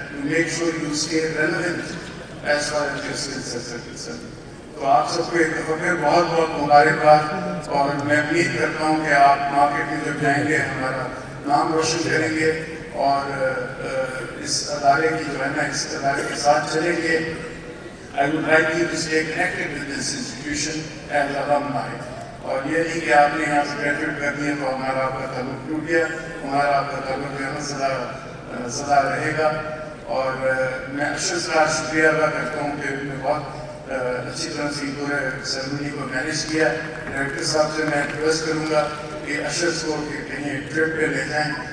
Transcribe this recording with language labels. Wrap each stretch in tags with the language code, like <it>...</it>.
<en>Make sure you stay relevant as far as your skills are concerned.</en> <ur>تو آپ سب کو ایک دفعہ پھر بہت بہت مبارکباد, اور میں امید کرتا ہوں کہ آپ مارکیٹ میں جب جائیں گے ہمارا نام روشن کریں گے اور اس ادارے کی جو ہے نا اس ادارے کے ساتھ چلیں گے.</ur> <en>I would like you to stay connected with this institution as alumni.</en> <ur>اور یہ نہیں کہ آپ نے یہاں سے گریجویٹ کر دیا تو ہمارا آپ کا تعلق ٹوٹ گیا. ہمارا آپ کا تعلق جو ہے سدا رہے گا. اور میں اشرف کا شکریہ ادا کرتا ہوں کہ انہوں نے بہت اچھی طرح سے پورے سیرمنی کو مینیج کیا. ڈائریکٹر صاحب سے میں ریکویسٹ کروں گا کہ اشرف کو کہیں ٹرپ پہ لے جائیں.</ur>